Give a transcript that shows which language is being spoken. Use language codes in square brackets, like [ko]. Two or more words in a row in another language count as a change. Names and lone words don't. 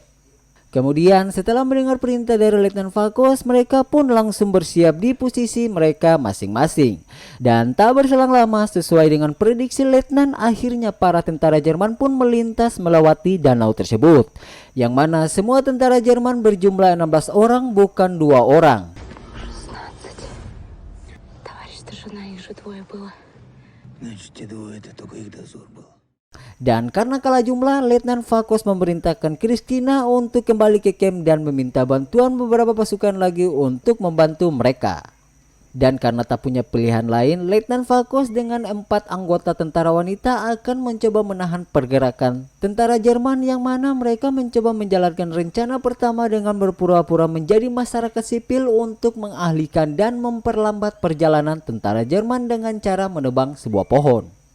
[id] Kemudian setelah mendengar perintah dari Letnan Vakus, mereka pun langsung bersiap di posisi mereka masing-masing. Dan tak berselang lama, sesuai dengan prediksi Letnan, akhirnya para tentara Jerman pun melintas melewati danau tersebut, yang mana semua tentara Jerman berjumlah 16 orang, bukan 2 orang. 16. [ru] Товарищ старшина, их же двое было. Значит, те двое это только их дозор был. [id] Dan karena kalah jumlah, Letnan Vakus memerintahkan Kristina untuk kembali ke camp dan meminta bantuan beberapa pasukan lagi untuk membantu mereka. Dan karena tak punya pilihan lain, Letnan Vakus dengan 4 anggota tentara wanita akan mencoba menahan pergerakan tentara Jerman, yang mana mereka mencoba menjalankan rencana pertama dengan berpura-pura menjadi masyarakat sipil untuk mengalihkan dan memperlambat perjalanan tentara Jerman dengan cara menebang sebuah pohon.